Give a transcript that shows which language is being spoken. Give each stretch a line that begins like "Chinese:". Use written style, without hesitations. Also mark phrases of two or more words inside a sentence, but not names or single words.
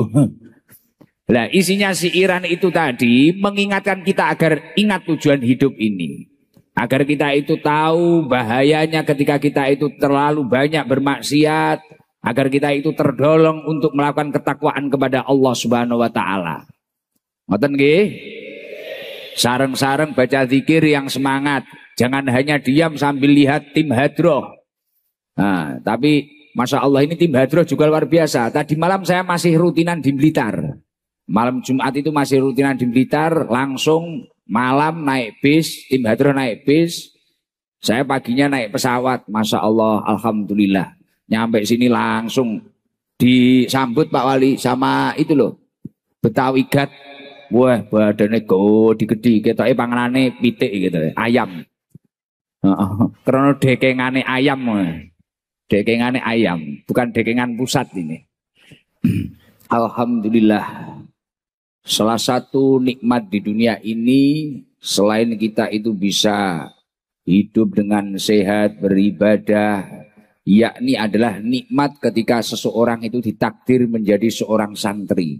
Indonesian: Nah, isinya siiran itu tadi mengingatkan kita agar ingat tujuan hidup ini. Agar kita itu tahu bahayanya ketika kita itu terlalu banyak bermaksiat, agar kita itu terdorong untuk melakukan ketakwaan kepada
Arabic: الله سبحانه وتعالى.
Javanese: Ngoten nggih? Sareng-sareng
Indonesian: baca zikir yang semangat. Jangan hanya diam sambil lihat tim hadroh. Nah, tapi
Arabic: ما شاء الله
Indonesian: ini tim hadroh juga luar biasa. Tadi malam saya masih rutinan di Blitar. Malam Jumat itu masih rutinan di Blitar. Langsung malam naik bis, tim hadroh naik bis. Saya paginya naik pesawat.
Arabic: ما شاء الله، الحمد لله.
Indonesian: Nyampe sini langsung disambut Pak Wali sama itu loh. Betawi Gat. Wah, badannya gede,
Javanese: ketoknya panganane pitik
Indonesian: gitu, ayam. Karena dekengane ayam, dekengane ayam, bukan dekengan pusat ini. Alhamdulillah. Salah satu nikmat di dunia ini selain kita itu bisa hidup dengan sehat, beribadah, yakni adalah nikmat ketika seseorang itu ditakdir menjadi seorang santri.